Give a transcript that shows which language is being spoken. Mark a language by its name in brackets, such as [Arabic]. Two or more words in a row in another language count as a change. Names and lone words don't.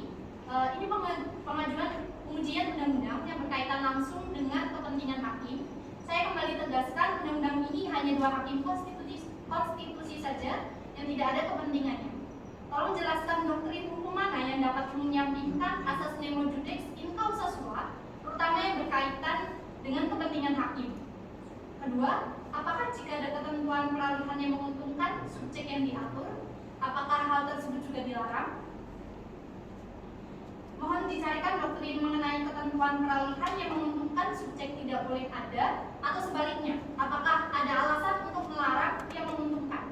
[Indonesian] Ini pengajuan pengujian undang-undang yang berkaitan langsung dengan kepentingan hakim. Saya kembali tegaskan, undang-undang ini hanya 2 hakim konstitusi saja yang tidak ada kepentingannya. Tolong jelaskan doktrin hukum mana yang dapat menyampingkan asas [Latin] nemo judex in causa sua, [Indonesian] terutama yang berkaitan dengan kepentingan hakim. Kedua, apakah jika ada ketentuan peralihan yang menguntungkan subjek yang diatur, apakah hal tersebut juga dilarang? Mohon dicarikan doktrin mengenai ketentuan ketentuan peralihan yang menguntungkan subjek tidak boleh ada, atau sebaliknya, apakah ada alasan untuk melarang yang menguntungkan?